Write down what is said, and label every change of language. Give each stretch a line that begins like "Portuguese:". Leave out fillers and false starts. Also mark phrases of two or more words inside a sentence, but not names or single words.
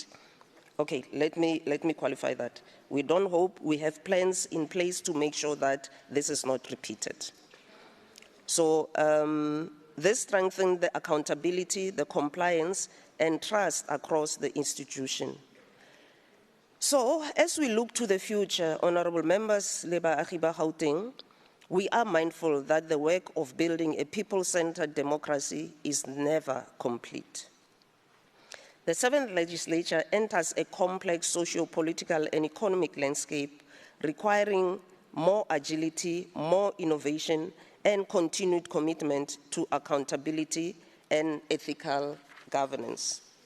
English: Okay, let me qualify that. We don't hope, we have plans in place to make sure that this is not repeated. So this strengthened the accountability, the compliance, and trust across the institution. So, as we look to the future, honorable members,
Tswana: le baagi ba Gauteng,
English: we are mindful that the work of building a people-centered democracy is never complete. The 7th legislature enters a complex socio-political and economic landscape requiring more agility, more innovation, and continued commitment to accountability and ethical governance.